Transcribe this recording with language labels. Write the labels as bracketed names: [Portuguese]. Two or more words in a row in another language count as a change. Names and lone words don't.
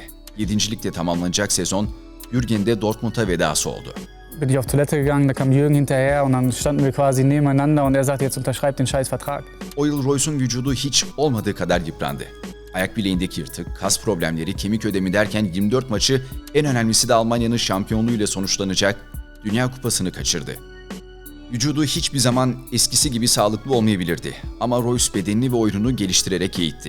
[Turkish] 7. ligde tamamlanacak sezon, Jürgen'in de Dortmund'a vedası oldu. [German] Bin ich auf Toilette gegangen, da kam Jürgen hinterher und dann standen wir quasi nebeneinander und er sagte, jetzt unterschreib den scheiß Vertrag. [Turkish] O yıl Royce'un vücudu hiç olmadığı kadar yıprandı. Ayak bileğindeki yırtık, kas problemleri, kemik ödemi derken 24 maçı, en önemlisi de Almanya'nın şampiyonluğuyla sonuçlanacak Dünya Kupası'nı kaçırdı. Vücudu hiçbir zaman eskisi gibi sağlıklı olmayabilirdi ama Royce bedenini ve oyununu geliştirerek eğitti.